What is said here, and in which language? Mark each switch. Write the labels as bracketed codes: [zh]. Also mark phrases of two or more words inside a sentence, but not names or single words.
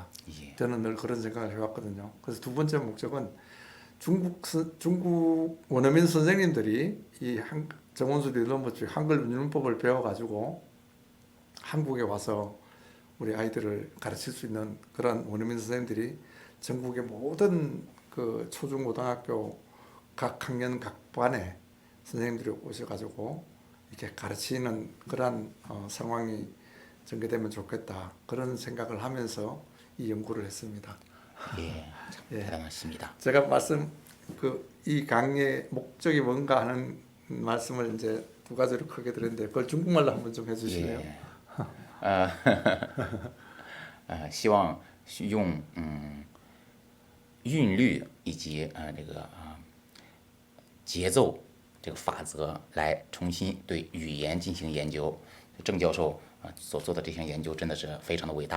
[ko] 저는 늘 그런 생각을 해왔거든요. 그래서 두 번째 목적은 중국 원어민 선생님들이 이 정원수 리듬 법칙 한글 운율법을 배워가지고 한국에 와서 우리 아이들을 가르칠 수 있는 그런 원어민 선생님들이 전국의 모든 그 초중고등학교 각 학년 각 반에 선생님들이 오셔가지고 이렇게 가르치는 그런 상황이 전개되면 좋겠다. 그런 생각을 하면서 이 연구를 했습니다. 예, 참 예. 대단하십니다. 제가 이 강의의 목적이 뭔가 하는 말씀을 이제 두 가지로 크게 드렸는데 그걸 중국말로 한번 좀 해주실래요? [zh] 也呃希望用韵律以及这个节奏这个法则来重新对语言进行研究。郑教授所做的这项研究真的是非常的伟大。